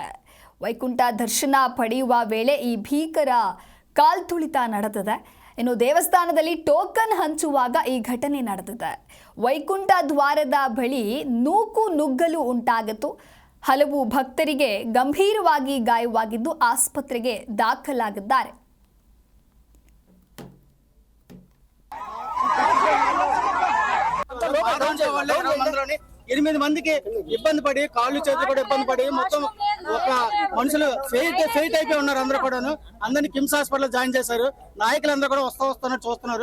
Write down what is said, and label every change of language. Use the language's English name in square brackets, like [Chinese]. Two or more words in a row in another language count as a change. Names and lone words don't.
[Kannada] ವೈಕುಂಠ ದರ್ಶನ ಪಡೆಯುವ ವೇಳೆ ಈ ಭೀಕರ ಕಾಲ್ತುಳಿತ ನಡೆದಿದೆ. ಇನ್ನು ದೇವಸ್ಥಾನದಲ್ಲಿ ಟೋಕನ್ ಹಂಚುವಾಗ ಈ ಘಟನೆ ನಡೆದಿದೆ. ವೈಕುಂಠ ದ್ವಾರದ ಬಳಿ ನೂಕು ನುಗ್ಗಲು ಉಂಟಾಗಿತ್ತು. ಹಲವು ಭಕ್ತರಿಗೆ ಗಂಭೀರವಾಗಿ ಗಾಯವಾಗಿದ್ದು ಆಸ್ಪತ್ರೆಗೆ ದಾಖಲಾಗಿದ್ದಾರೆ. [Telugu] ఎనిమిది మందికి ఇబ్బంది పడి కాళ్ళు చేతులు కూడా ఇబ్బంది పడి మొత్తం ఒక మనుషులు ఫెయిట్ అయిపోయి ఉన్నారు. అందరూ కూడాను అందరినీ కిమ్స్ [English] hospital join [Telugu] చేశారు. నాయకులందరూ కూడా వస్తున్నారు, చూస్తున్నారు.